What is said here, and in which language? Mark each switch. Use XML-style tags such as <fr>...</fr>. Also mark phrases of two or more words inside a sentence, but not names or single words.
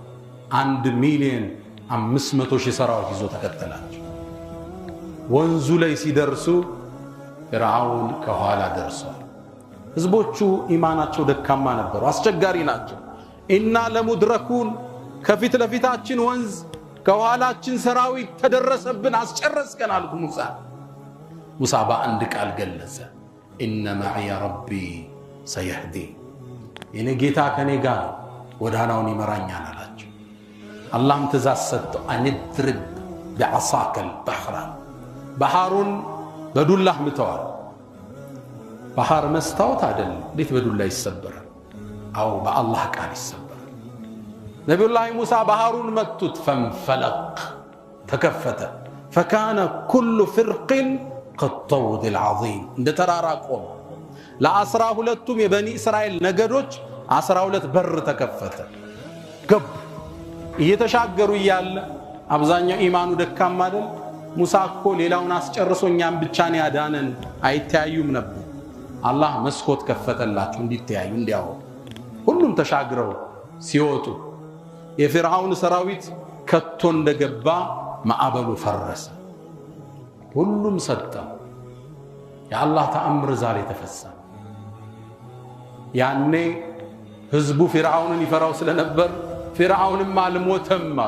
<am>1,500,000 ሰራዊት ይዞ ተከተላቸው ወንዙ ላይ ሲደርሱ ፊርዓውን ከኋላ ደርሷል ህዝቦቹ ኢማናቸው ደካማ ነበሩ አስቸጋሪ ናቸው</am> <ar>إنا لمدركون</ar> <am>ከፊት ለፊታችን ወንዝ ከኋላችን ሰራዊት ተደረሰብን አስጨረስከን አልኩ ሙሳ በአንድ ቃል ገለጸ ኢነ</am> <ar>معي ربي سيهدين</ar> <am>የኔ ጌታ ከኔ ጋር ወዳናውን ይመራኛል አላቸው አላህም ትእዛዝ ሰጠው አንድርብ</am> <ar>بعصاك البحر</ar> <am>ባህሩን በዱላህ ምተዋል ባህር መስታወት አይደለም እንዴት በዱላ ይሰበራል አው በአላህ ቃል ይሰበራል ነብዩላህ ሙሳ ባህሩን መቱት فانفلق ተከፈተ</am> <ar>فكان كل فرق كالطود العظيم</ar> <am>እንደ ተራራ ቆመ ለ12ቱም የበኒ እስራኤል ነገዶች 12 በር ተከፈተ ገብ እየተሻገሩ ይያለ አብዛኛው ኢማኑ ደካማ አይደል ሙሳ እኮ ሌላውን አስጨርሶኛም ብቻ ነው ያዳነን አይተያዩም ነበር አላህ መስኮት ከፈተላቸው እንዲተያዩ እንዲያው ሁሉም ተሻግረው ሲወጡ የፊርዓውን ሰራዊት ከቶ እንደገባ ማዕበሉ ፈረሰ ሁሉም ሰጠ የአላህ ተአምር ዛሬ ተፈጸመ ያኔ ህዝቡ ፊርዓውንን ይፈራው ስለነበር ፊርዓውንም አልሞተም</am>